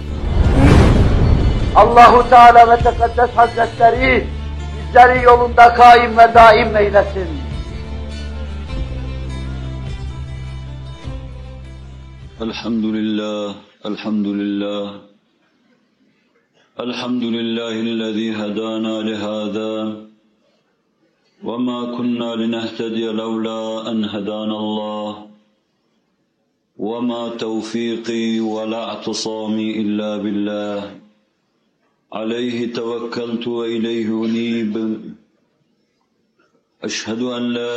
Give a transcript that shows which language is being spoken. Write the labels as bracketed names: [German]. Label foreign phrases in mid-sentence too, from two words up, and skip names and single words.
[Turkish] Allahu Teala ve Tekaddes Hazretleri bizleri yolunda kaim ve daim eylesin. Elhamdülillah, elhamdülillah. [Arabic] الحمد لله الذي هدانا لهذا. وَمَا كُنَّا لِنَهْتَدِيَ لَوْلَا أَنْ هَدَانَا اللّٰهُ وَمَا تَوْفِيقِي وَلَا اعْتِصَامِي إِلَّا بِاللّٰهِ عَلَيْهِ تَوَكَّلْتُ وَإِلَيْهِ أُنِيبُ أَشْهَدُ أَنْ لَا